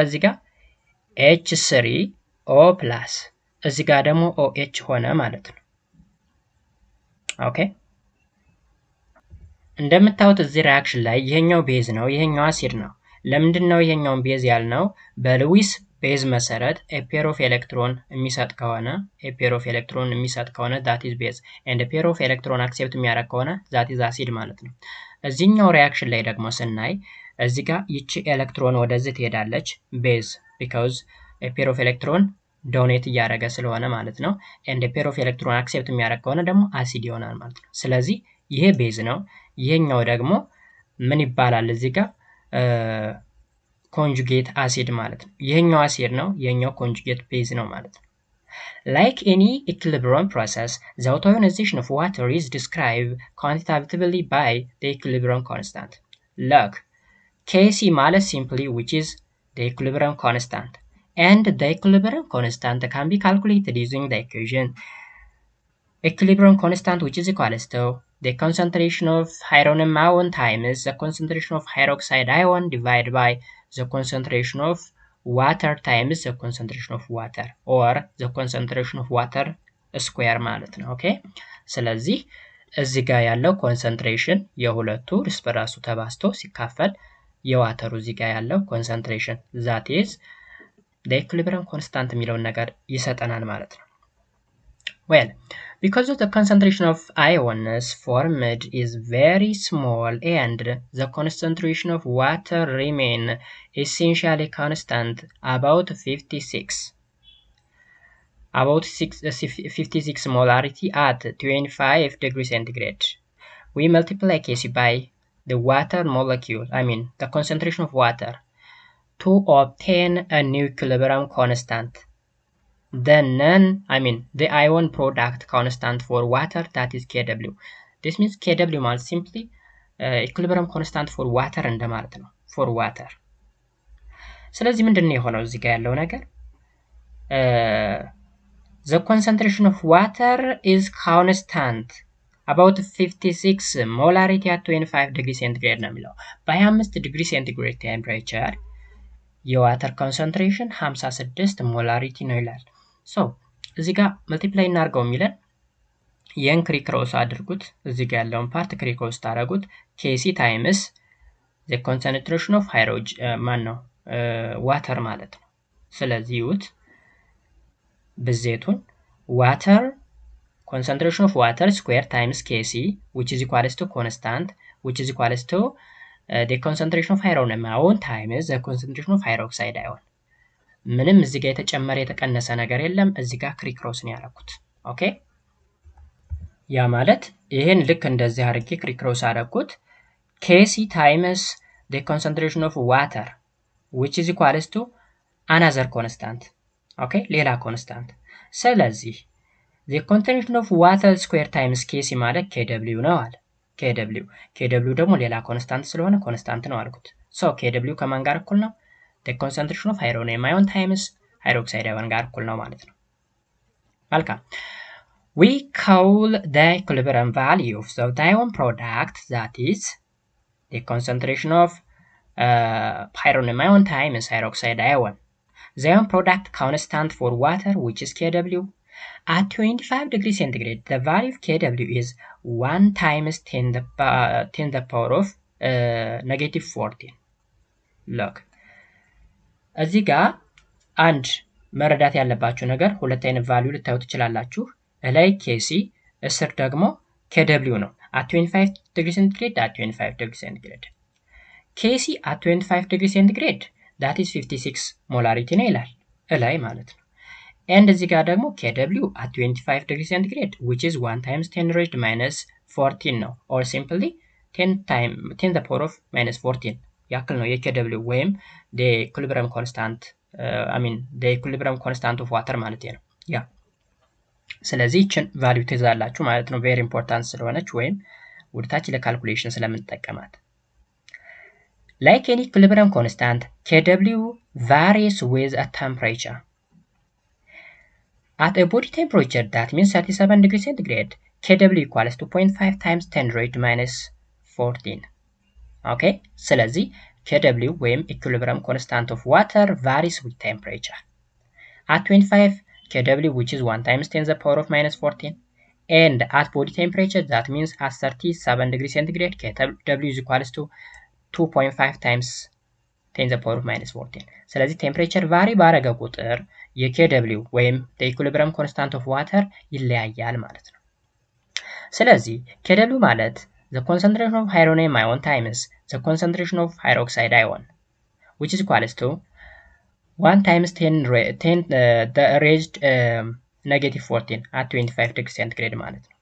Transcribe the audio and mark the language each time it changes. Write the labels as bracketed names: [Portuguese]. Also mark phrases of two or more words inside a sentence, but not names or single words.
[Amharic] እዚህ ጋር H3O+ እዚህ ጋር ደግሞ OH ሆነ ማለት ነው። ኦኬ እንደምታዩት እዚህ ሪአክሽን ላይ ይሄኛው ቤዝ ነው፣ ይሄኛው አሲድ ነው። ለምንድን ነው ይሄኛውን ቤዝ ያልነው? በሉዊስ ቤዝ መሰረት [English] pair of electron [Amharic] የሚሰጥ ከሆነ [English] that is base and pair of electron accept [Amharic] የሚያደርግ ከሆነ [English] that is acid [Amharic] ማለት ነው። እዚህኛው ሪአክሽን ላይ ደግሞ ስናይ እዚህ ጋር ይቺ ኤሌክትሮን ወደዚህ ትሄዳለች ቤዝ [English] because a pair of electron [Amharic] ዶኔት እያደረገ ስለሆነ ማለት ነው። [English] and a pair of electron accept [Amharic] የሚያደርግ ከሆነ ደግሞ አሲድ ይሆናል ማለት ነው። ስለዚህ ይሄ ቤዝ ነው፣ ይሄኛው ደግሞ ምን ይባላል? እዚህ ጋር [English] conjugate acid [Amharic] ማለት ነው። ይሄኛው አሲድ ነው፣ ይሄኛው [English] conjugate base [Amharic] ነው ማለት ነው። [English] Like any equilibrium process, the auto-ionization of water is described quantitatively by the equilibrium constant. Look, Kc ማለት simply which is the equilibrium constant, and the equilibrium constant can be calculated using the equation equilibrium constant which is equal to the concentration of hydrogen ion times the concentration of hydroxide ion divided by the concentration of water times the concentration of water or the concentration of water square [Amharic] ማለት ነው። ኦኬ ስለዚህ እዚህ ጋር ያለው ኮንሰንትሬሽን የሁለቱ እርስ በራሱ ተባዝቶ ሲካፈል የዋተሩ እዚህ ጋር ያለው ኮንሰንትሬሽን [English] that is the equilibrium constant [Amharic] የሚለውን ነገር ይሰጠናል ማለት ነው። [English] Well, because of the concentration of ions formed is very small and the concentration of water remain essentially constant about 56 molarity at 25 degrees centigrade. We multiply Kc by the water molecule, the concentration of water, to obtain a new equilibrium constant. The ion product constant for water that is Kw. This means Kw ማለት simply equilibrium constant for water [Amharic] እንደማለት ነው። [English] for water [Amharic] ስለዚህ ምንድነው የሆነው እዚህ ጋር ያለው ነገር? [English] The concentration of water is constant about 56 molarity at 25 degree centigrade [Amharic] ነው የሚለው። በ25 ዲግሪ ሴንቲግሬድ ቴምፕሬቸር የዋተር ኮንሰንትሬሽን 56 ሞላሪቲ ነው ይላል። ሶ እዚህ ጋር መልቲፕላይ እናድርገው የሚለን ይህን ክሪክሮስ አድርጉት። እዚህ ጋር ያለውን ፓርት ክሪክሮስ ታደርጉት [English] Kc times the concentration of ዋተር [Amharic] ማለት ነው። ስለዚህ ይሁት ብዜቱን [English] water concentration of water square times Kc which is equals to constant which is equals to the concentration of iron ion times the concentration of hydroxide ion [Amharic] ምንም እዚህ ጋር የተጨመረ የተቀነሰ ነገር የለም። እዚህ ጋር ክሪክሮስ ነው ያደረኩት። ኦኬ ያ ማለት ይሄን ልክ እንደዚህ አድርጌ ክሪክሮስ አደረኩት [English] Kc times the concentration of water which is equals to another constant okay [Amharic] ሌላ ኮንስታንት [English] ስለዚህ the concentration of water square times Kc [Amharic] ማለት Kw ነው አለ Kw ደግሞ ሌላ ኮንስታንት ስለሆነ ኮንስታንት ነው አልኩት [English] so [Amharic] Kw ከማን ጋር እኩል ነው [English] the concentration of iron times hydroxide ion [Amharic] ጋር እኩል ነው ማለት ነው መልካም [English] we call the equilibrium value of the ion product that is the concentration of iron times hydroxide ion. The ion product constant for water which is Kw. At 25 degrees centigrade, the value of Kw is 1 times 10 the power of negative 14. Look. እዚህ ጋር አንድ መረዳት ያለባችሁ ነገር ሁለት አይነት ቫልዩ ልታዩት ትችላላችሁ። ላይ Kc እስር ደግሞ Kw ነው። at 25 degrees centigrade at 25 degrees centigrade. Kc at 25 degrees centigrade that is 56 molarity [Amharic] ነው ይላል ላይ ማለት ነው [English] and [Amharic] እዚህ ጋር ደግሞ [English] Kw at 25 degrees centigrade which is 1 times 10 raised minus 14 ነው or simply 10 the power of minus 14 [Amharic] ያክል ነው የKw ወይም [English] the equilibrium constant the equilibrium constant of water [Amharic] ማለት ነው ያ ስለዚህ እቺን ቫልዩ ትይዛላችሁ ማለት ነው [English] very important [Amharic] ስለሆነች ወይም ወደታች ለካልኩሌሽን ስለምንጠቀማት [English] Like any equilibrium constant, Kw varies with a temperature. At a body temperature, that means 37 degrees centigrade, Kw equals to 0.5 times 10 raised to minus 14. Okay? [Amharic] ስለዚህ Kw ወይም [English] equilibrium constant of water varies with temperature. At 25, Kw which is 1 times 10 the power of minus 14. And at body temperature, that means at 37 degrees centigrade, Kw is equals to 2.5 times 10 the power of minus 14 [Amharic] ስለዚህ ቴምፕሬቸር ቫሪ ባረገ ቁጥር የKw ወይም [English] the equilibrium constant of water [Amharic] ይለያያል ማለት ነው ስለዚህ Kw ማለት [English] the concentration of ion times the concentration of hydroxide ion which is equals to 1 times 10 the raised negative 14 at 25 degrees centigrade [Amharic] ማለት ነው